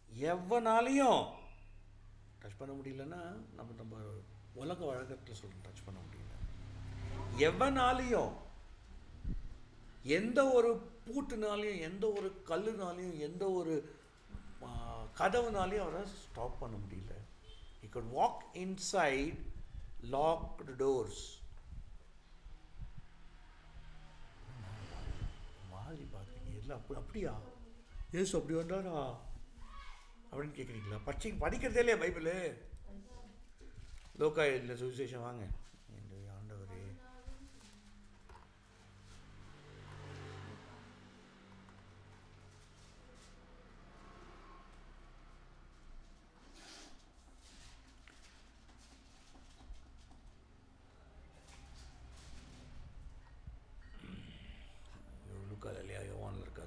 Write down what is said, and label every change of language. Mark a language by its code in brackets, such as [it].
[ta] எவனாலையும் touch பண்ண முடியலன்னா நம்ம உலக வழக்கத்தில் சொல்கிறோம், டச் பண்ண முடியல. எவனாலையும், எந்த ஒரு பூட்டுனாலையும், எந்த ஒரு கல்லுனாலையும், எந்த ஒரு கதவுனாலையும் அவரை ஸ்டாப் பண்ண முடியல. [en] He could walk inside locked doors. [ta] மாதிரி பார்க்குறீங்க எல்லாம் அப்படியா ஏசு அப்படி வந்தாரா அப்படின்னு கேட்குறீங்களா? படிக்கிறதே இல்லையா பைபிள்? லோக்கா இல்லை சுவிசேஷம் வாங்க. ஆண்டவரே லூக்கால இல்லையா? யோவானில் இருக்குது.